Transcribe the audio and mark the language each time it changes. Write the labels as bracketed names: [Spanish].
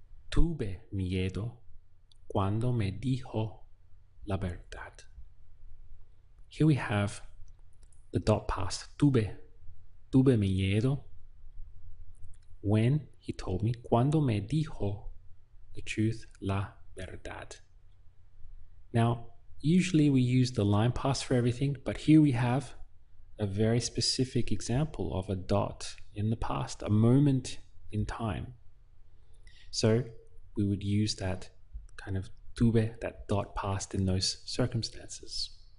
[Spanish] Tuve miedo cuando me dijo la verdad. [English] Here we have the dot past. [Spanish] Tuve miedo [English] when he told me, [Spanish] cuando me dijo [English] the truth, [Spanish] la verdad. [English] Now, usually we use the line past for everything, but here we have a very specific example of a dot in the past, a moment in time. So we would use that kind of tuve, that dot past in those circumstances.